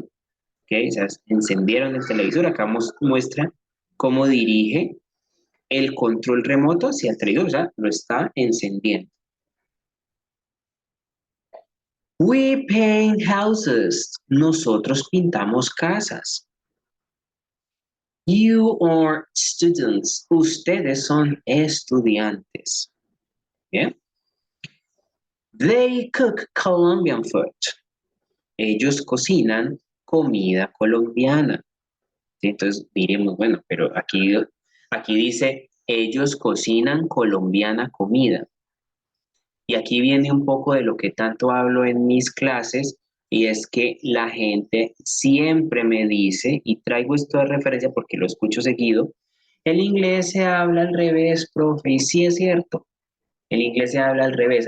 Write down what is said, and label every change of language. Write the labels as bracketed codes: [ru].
[es] ¿Ok? O sea, encendieron el televisor. Acá muestra cómo dirige el control remoto hacia el televisor. O sea, lo está encendiendo. [en] We paint houses. [es] Nosotros pintamos casas. [en] You are students. [es] Ustedes son estudiantes. Bien. [en] They cook Colombian food. [es] Ellos cocinan comida colombiana. ¿Sí? Entonces diremos, bueno, pero aquí dice, ellos cocinan colombiana comida. Y aquí viene un poco de lo que tanto hablo en mis clases, y es que la gente siempre me dice, y traigo esto de referencia porque lo escucho seguido, el inglés se habla al revés, profe, y sí es cierto, el inglés se habla al revés.